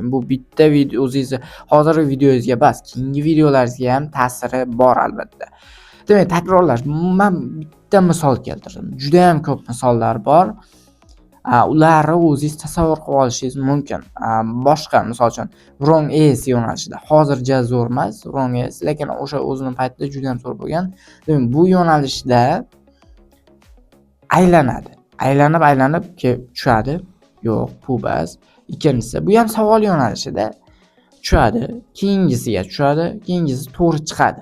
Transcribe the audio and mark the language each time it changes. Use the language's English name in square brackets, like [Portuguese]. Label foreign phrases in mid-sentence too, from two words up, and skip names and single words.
[Uzbek] Bu bitta video o'zingizni hozirgi videongizga emas, keyingi videolaringizga ham ta'siri bor albatta. Demak, takrorlash. Men bitta misol keltirdim. Juda ham ko'p misollar bor. Ularni o'zingiz tasavvur qilib olishingiz mumkin. Boshqa, misol uchun, [English] wrong as [Uzbek] yo'nalishida hozircha zo'r emas, [English] wrong as, [Uzbek] lekin o'sha o'zining paytida juda ham zo'r bo'lgan. Demak, bu yo'nalishda aylanadi. Aylanib kelib tushadi. Yo'q, bu bas. Ikkinchisi, bu ham savol yo'nalishida tushadi, keyingisiga tushadi, keyingisi to'g'ri chiqadi.